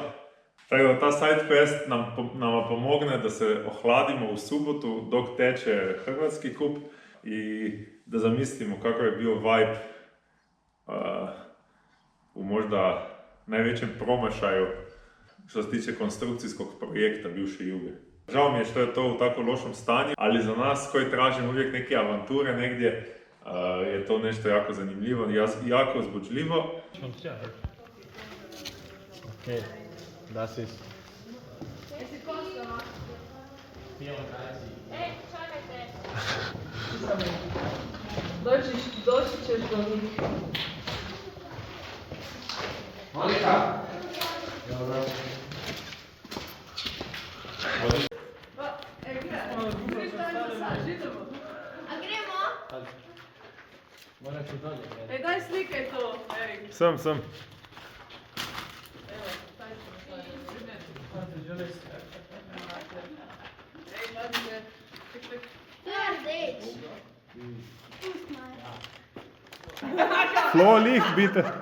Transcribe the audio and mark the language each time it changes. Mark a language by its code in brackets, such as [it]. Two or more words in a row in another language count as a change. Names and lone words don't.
[hr] Tako da ta SideQuest nama pomogne da se ohladimo u subotu dok teče Hrvatski kup i da zamislimo kako je bio vibe u možda najvećem promašaju što se tiče konstrukcijskog projekta bivše Juge. Žao mi je što je to u tako lošem stanju, ali za nas koji tražimo uvijek neke avanture negdje je to nešto jako zanimljivo i jako uzbuđljivo. [de] Okay, das ist. [hr] Čekajte. Doći ćeš do njih. Monika! A gremo? Moraš i dolje. Daj slikaj to. Sam. [de] Flo, Licht, bitte.